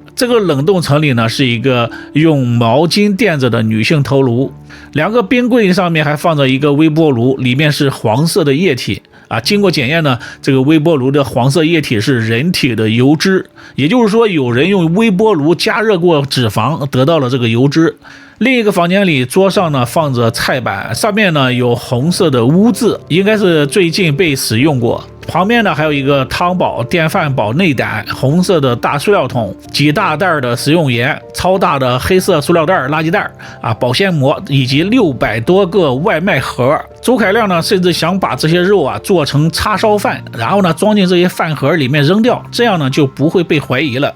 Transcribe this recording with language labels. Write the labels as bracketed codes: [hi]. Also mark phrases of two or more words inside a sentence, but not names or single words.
[zh] 這個冷凍層裡呢是一個用毛巾墊着的女性頭顱。2個冰櫃上面還放着一個微波爐，裡面是黃色的液體經過檢驗呢，這個微波爐的黃色液體是人體的油脂，也就是說有人用微波爐加熱過脂肪得到了這個油脂。另一個房間裡桌上呢放着菜板，上面呢有紅色的污漬，應該是最近被使用過。旁边呢还有一个汤宝、电饭煲内胆、红色的大塑料桶、几大袋的食用盐、超大的黑色塑料袋、垃圾袋保鲜膜以及600多个外卖盒。周凯亮呢甚至想把这些肉做成叉烧饭，然后呢装进这些饭盒里面扔掉，这样呢就不会被怀疑了。